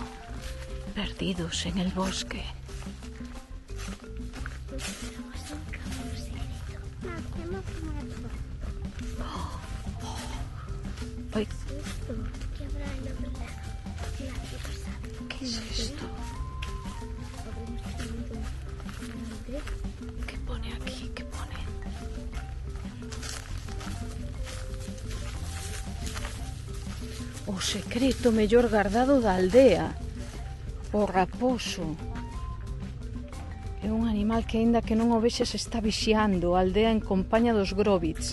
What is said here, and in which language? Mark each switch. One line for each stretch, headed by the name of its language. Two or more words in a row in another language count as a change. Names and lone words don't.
Spanish: Perdidos en el bosque. Ay. ¿Qué es esto? ¿Qué pone aquí? ¿Qué pone?
Galician: O secreto mellor guardado da aldea. O raposo. É un animal que, aínda que non o vexas, está vixiando a aldea en compaña dos Grovits.